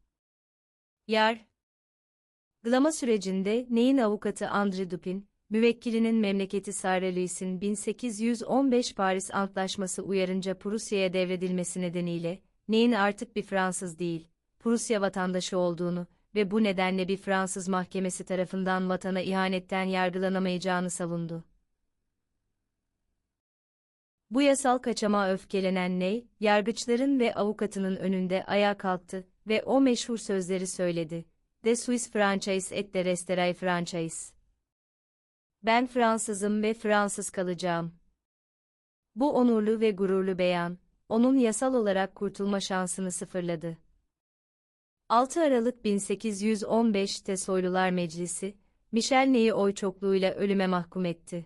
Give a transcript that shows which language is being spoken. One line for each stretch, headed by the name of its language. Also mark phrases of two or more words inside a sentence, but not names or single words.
Turkish: Yargılama sürecinde Ney'in avukatı André Dupin, müvekkilinin memleketi Sarre-Louis'in 1815 Paris Antlaşması uyarınca Prusya'ya devredilmesi nedeniyle, Ney'in artık bir Fransız değil, Prusya vatandaşı olduğunu ve bu nedenle bir Fransız mahkemesi tarafından vatana ihanetten yargılanamayacağını savundu. Bu yasal kaçamağa öfkelenen Ney, yargıçların ve avukatının önünde ayağa kalktı ve o meşhur sözleri söyledi.
French: "De suis Français et de resterai Français."
Turkish: Ben Fransızım ve Fransız kalacağım. Bu onurlu ve gururlu beyan, onun yasal olarak kurtulma şansını sıfırladı. 6 Aralık 1815'te Soylular Meclisi, Michel Ney'i oy çokluğuyla ölüme mahkum etti.